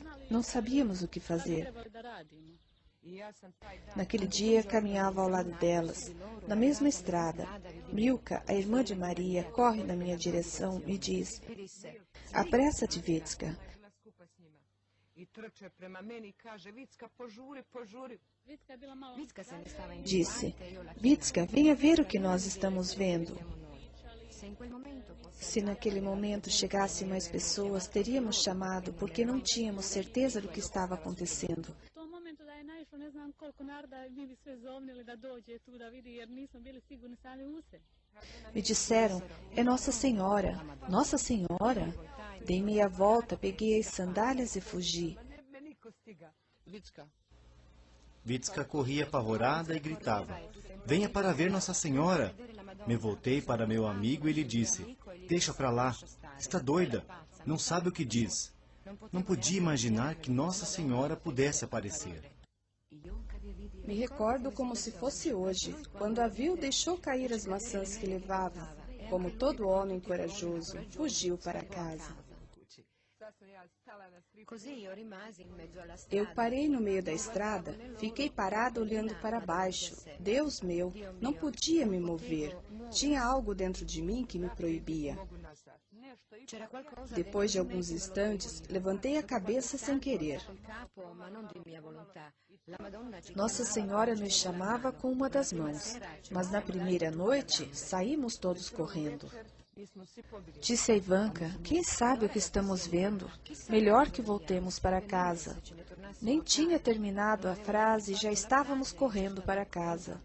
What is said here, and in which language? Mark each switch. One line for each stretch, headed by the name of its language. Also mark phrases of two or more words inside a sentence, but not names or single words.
Portuguese: Não sabíamos o que fazer. Naquele dia, caminhava ao lado delas, na mesma estrada. Milka, a irmã de Maria, corre na minha direção e diz: "Apressa-te, Vitska."
Italian: Vitska se ne stava in
Portuguese: Disse: "Vitska, venha ver o que nós estamos vendo."
Italian: Se in quel momento fosse
Portuguese: Se naquele momento chegassem mais pessoas, teríamos chamado, porque não tínhamos certeza do que estava acontecendo.
Croatian: U tom momentu da je naišlo ne znam koliko naroda i mi bi sve zovnili da dođe tu da vidi jer nismo bili sigurni sami u se.
Portuguese: Me disseram: "É Nossa Senhora, Nossa Senhora." Dei meia volta, peguei as sandálias e fugi. Vitska corria apavorada e gritava: "Venha para ver Nossa Senhora!" Me voltei para meu amigo e lhe disse: "Deixa para lá, está doida, não sabe o que diz." Não podia imaginar que Nossa Senhora pudesse aparecer. Me recordo como se fosse hoje, quando a viu, deixou cair as maçãs que levava. Como todo homem corajoso, fugiu para casa.
Italian: così io rimasi in mezzo alla
Portuguese: Eu
Italian: strada.
Portuguese: parei no meio da estrada, fiquei parada olhando para baixo. Deus meu, não podia me mover. Tinha algo dentro de mim que me proibia.
Italian: C'era qualcosa
Portuguese: Depois de alguns instantes, levantei a cabeça sem querer.
Italian: sul capo, ma non di mia volontà. La Madonna ci
Portuguese: Nossa Senhora nos chamava com uma das mãos, mas na primeira noite saímos todos correndo. Disse a Ivanka: "Quem sabe o que estamos vendo? Melhor que voltemos para casa." Nem tinha terminado a frase e já estávamos correndo para casa.